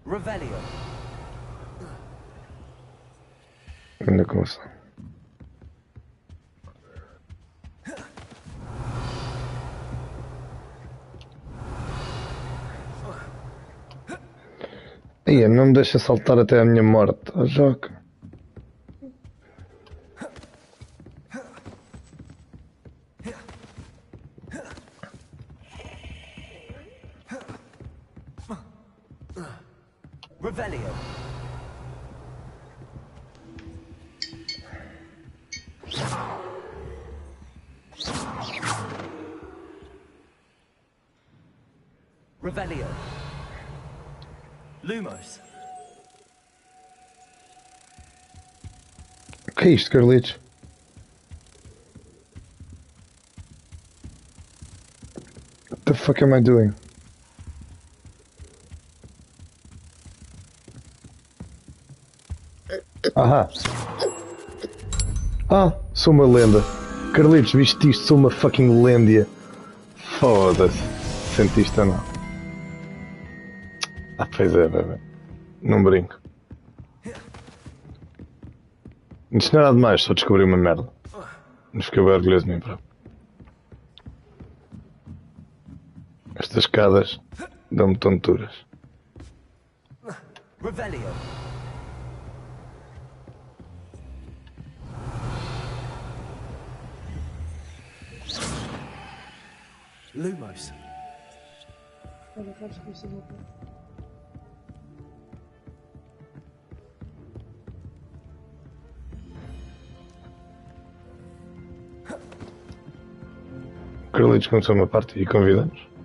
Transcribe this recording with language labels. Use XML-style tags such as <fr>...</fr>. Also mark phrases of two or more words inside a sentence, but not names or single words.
<pt>Ainda começou. Aí, não me deixa saltar até a minha morte, oh, Joca. Revelio. Revelio. Lumos. O que é isto, Carlitos?</pt> <en>What the fuck am I doing?</en> <pt>Ahá. Ah, sou uma lenda. Carlitos, viste isto? Sou uma fucking lêndia. Foda-se. Sentiste ou não? Ah, pois é, bebê. Não brinco. Isto não é nada demais, só descobri uma merda. Mas fiquei bem orgulhoso de mim próprio. Estas escadas Dão-me tonturas. Revelio. Lumos. Olha, sabes que eu sou uma coisa. Carlitos começou uma parte e convida-nos.</pt>